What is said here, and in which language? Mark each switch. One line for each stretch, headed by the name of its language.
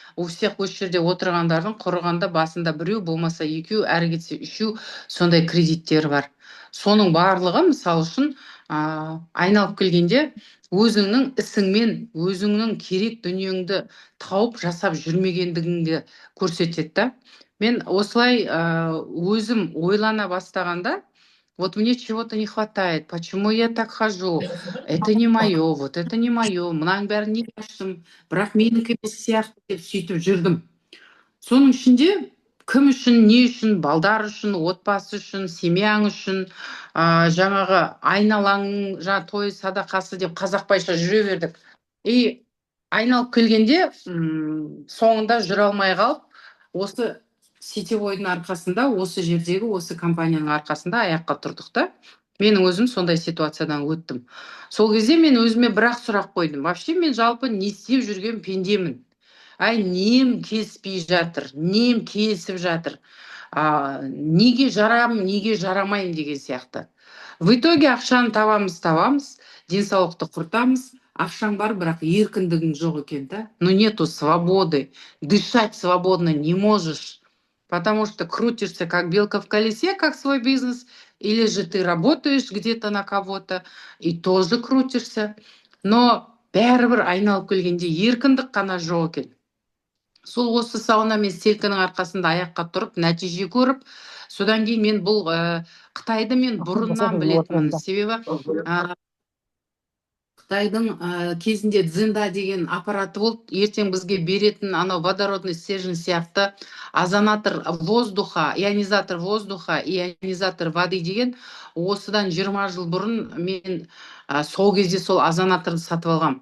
Russian: У всех
Kazakh: осы жерде отырғандардың құрығанда басында біреу, болмаса екеу, әрі кетсе үшеу сондай кредиттері бар. Соның барлығы, мысалы үшін, айналып келгенде өзіңнің ісіңмен өзіңнің керек дүниеңді тауып жасап жүрмегендігіңді көрсетеді да. Мен осылай өзім ойлана бастағанда,
Russian: вот мне чего-то не хватает, почему я так хожу, это не мое, вот это не мое,
Kazakh: мынаның бәрін не аштым, бірақ менікі емес сияқты деп сөйтіп жүрдім. Соның ішінде кім үшін, не үшін, балдар үшін, отбасы үшін, семьяң үшін, жаңағы айналаң, той садақасы деп қазақбайша жүре бердік. И айналып келгенде соңында жүре алмай қалып, осы сетевойдың арқасында, осы жердегі осы компанияның арқасында аяққа тұрдық та. Менің өзім сондай ситуациядан өттім. Сол кезде мен өзіме бірақ сұрақ қойдым. Вообще мен жалпы не істеп жүрген пендемін? Нем келіспей жатыр, нем келісіп жатыр, неге жарам, неге жарамайым деген сияқты.
Russian: В итоге
Kazakh: ақшаны табамыз, денсаулықты құртамыз, ақшаң бар, бірақ еркіндігің жоқ екен да.
Russian: Но нету свободы, дышать свободно не можешь, потому что крутишься как белка в колесе, как свой бизнес, или же ты работаешь где-то на кого-то и тоже крутишься, но
Kazakh: бәрібір айналып келгенде еркіндік қана жоқ екен. Сол осы сауна мен стелканың арқасында аяққа тұрып, нәтиже көріп, содан кейін мен бұл Қытайды мен бұрыннан білетінмін. Себебі Қытайдың кезінде дзинда деген аппараты болды. Ертең бізге беретін анау водородный стержень сияқты
Russian: ионизатор воздуха и ионизатор воды
Kazakh: деген осыдан 20 жыл бұрын мен сол кезде сол озонаторды сатып алғам.